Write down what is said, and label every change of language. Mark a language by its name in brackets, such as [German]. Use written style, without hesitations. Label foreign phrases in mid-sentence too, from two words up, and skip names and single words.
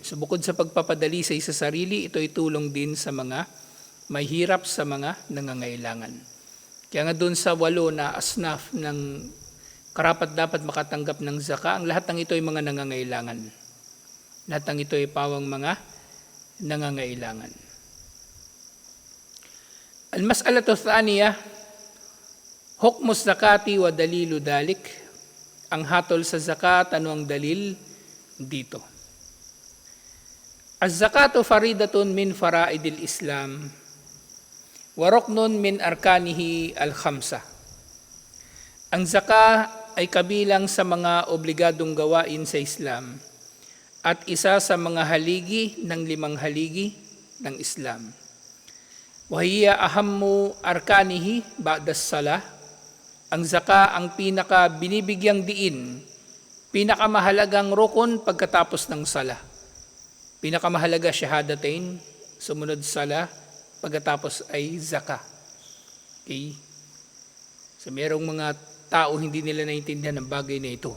[Filipino] So bukod sa pagpapadali sa isa sarili, ito ay tulong din sa mga may hirap, sa mga nangangailangan. Kaya nga doon sa 8 na asnaf ng karapat dapat makatanggap ng zakah, ang lahat ng ito ay mga nangangailangan. Lahat ng ito ay pawang mga nangangailangan. [Arabic] المسألة الثانية, حكم الزكاة ودليل ذلك. [Filipino] Ang hatol sa zakat, ano ang dalil dito? [Arabic] الزكاة فريضة من فرائض الإسلام وركن من أركانه الخمسة. [Filipino] Ang zakah ay kabilang sa mga obligadong gawain sa Islam at isa sa mga haligi ng 5 haligi ng Islam. [Arabic] وهي أهم أركانه بعد الصلاة. [Filipino] Ang zakah ang pinaka binibigyang diin, pinakamahalagang rukun pagkatapos ng salah. Pinakamahalaga shahadatain, sumunod salah, pagkatapos ay zakah. Okay? So merong mga tao hindi nila naintindihan ang bagay na ito.